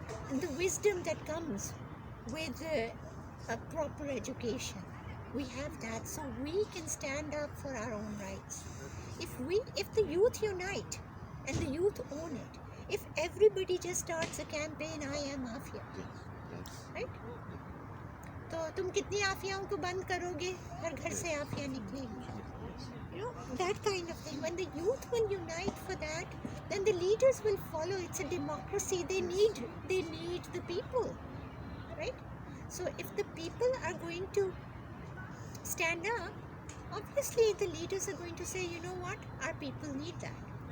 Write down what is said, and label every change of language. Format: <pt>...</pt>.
<en>And the wisdom that comes with a proper education, we have that, so we can stand up for our own rights. If the youth unite and the youth own it, if everybody just starts a campaign, I am Afia, right?</en> <ur>تو تم کتنی آفیاؤں کو بند کرو گے, ہر گھر سے آفیہ نکلے گی.</ur> <en>You know, that kind of thing. When the youth will unite for that, then the leaders will follow. It's a democracy. They need the people, right? So if the people are going to stand up, obviously the leaders are going to say, you know what, our people need that.</en>